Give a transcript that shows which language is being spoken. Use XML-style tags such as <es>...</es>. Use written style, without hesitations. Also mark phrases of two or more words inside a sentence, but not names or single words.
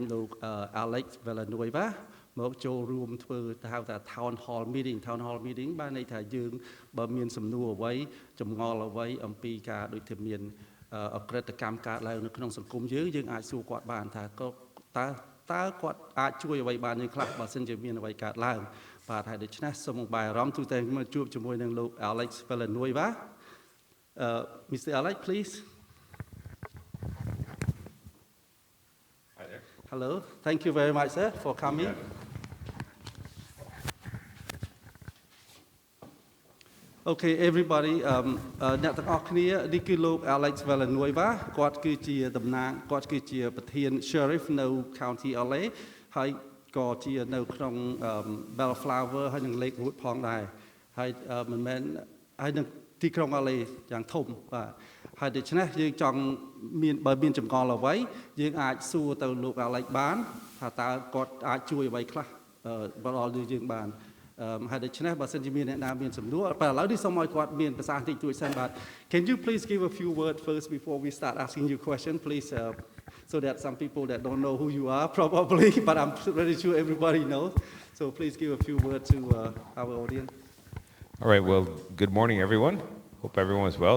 <km>លោក Alex Villanueva មកចូលរួមធ្វើហៅថា</km> <en>Townhall meeting</en> <km>បានន័យថាយើងបើមានសំណួរអ្វីចម្ងល់អ្វីអំពីការដូចជាមានអក្រិតកម្មកើតឡើងនៅក្នុងសង្គមយើងអាចសួរគាត់បានថាក៏តើគាត់អាចជួយអ្វីបានយើងខ្លះបើសិនជាមានអ្វីកើតឡើងបាទហើយដូច្នេះសូមបាយអារម្មណ៍ទូទៅមកជួបជាមួយនឹងលោក Alex Villanueva Mr. Alex please</km> <en>Hi there. Hello thank you very much sir for coming Okay everybody</en> <km>អ្នកទាំងអស់គ្នានេះគឺលោក Alex Villanueva គាត់គឺជាតំណាងគាត់គឺជាប្រធាន Sheriff នៅ County LA ហើយក៏ជា នៅក្នុង Bellflower ហើយនឹង Lakewood ផងដែរហើយមិនមែនហើយនឹងទីក្រុង LA យ៉ាងធំបាទហើយដូច្នេះយើងចង់មានបើមាន ចម្ងល់អ្វីយើងអាចសួរទៅលោក Alex បានថាតើគាត់អាចជួយអ្វីខ្លះបើដល់យើងបានហើយដូច្នេះបើសិនជាមានអ្នកណាមានសំណួរតែឥឡូវនេះសូមឲ្យគាត់មានភាសាអង់គ្លេសជួយសិនបាទ</km> <en>Can you please give a few words first before we start asking you question please so that some people that don't know who you are probably but I'm pretty sure everybody knows so please give a few words to our audience All right, well, good morning, everyone. Hope everyone's well.</en>